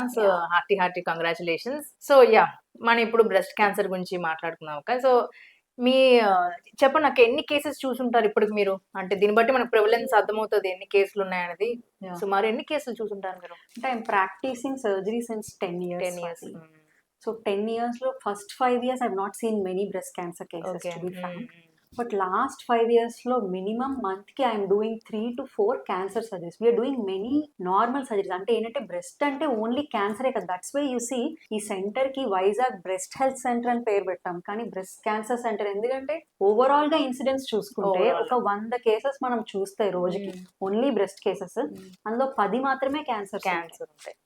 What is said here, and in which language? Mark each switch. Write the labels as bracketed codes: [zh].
[te] So hearty congratulations. So yeah, మనం ఇప్పుడు breast cancer గురించి మాట్లాడుకుందాం అక్క. సో మీ చెప్పండి నాకు, ఎన్ని కేసెస్ చూసుంటారు ఇప్పటికి మీరు? అంటే దీన్ని బట్టి మనకు ప్రివలెన్స్ అర్థమవుతుంది ఎన్ని కేసులు ఉన్నాయనేది. సుమారు ఎన్ని కేసులు చూసుంటారు మీరు? అంటే [en] I'm practising surgery since 10 years. So 10 years లో first 5 years I've not seen many breast cancer cases, to be frank. But last 5 years [te] లో [en] minimum month కి I'm doing 3 to 4 cancer surgeries. We are doing many normal surgeries. [te] అంటే ఏంటంటే breast అంటే only క్యాన్సరే కదా. [en] that's why you see [te] ఈ centre కి Vizag breast health centre అని పేరు పెట్టాం, కానీ బ్రెస్ట్ క్యాన్సర్ సెంటర్. ఎందుకంటే ఓవరాల్ గా ఇన్సిడెంట్స్ చూసుకుంటే ఒక 100 కేసెస్ మనం చూస్తే రోజుకి ఓన్లీ బ్రెస్ట్ కేసెస్, అందులో 10 మాత్రమే క్యాన్సర్ ఉంటాయి.